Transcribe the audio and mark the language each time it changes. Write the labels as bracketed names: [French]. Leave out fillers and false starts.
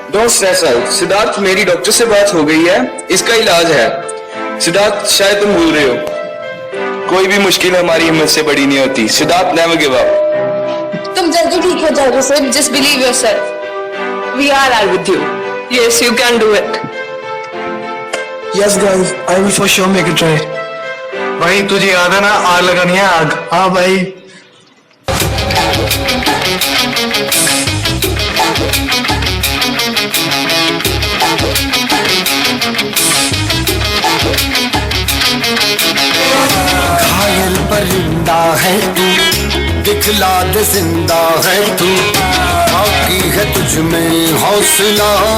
[English] don't stress out [Hindi] Siddharth, मेरी doctor से बात हो गई है, इसका इलाज है। सिद्धार्थ शायद तुम भूल रहे हो, कोई भी मुश्किल हमारी हिम्मत से बड़ी नहीं होती। [English] Siddharth never give up. [Hindi] तुम जल्दी ठीक हो जाओगे sir, [English] just believe yourself. We are all with you. Yes, you can do it. Yes guys, I will for sure make a try. [Hindi] भाई तुझे याद है ना, आग लगानी है आग। हाँ भाई। घायल परिंदा है तू, दिखला दे जिंदा है तू, बाकी है तुझ में हौसला।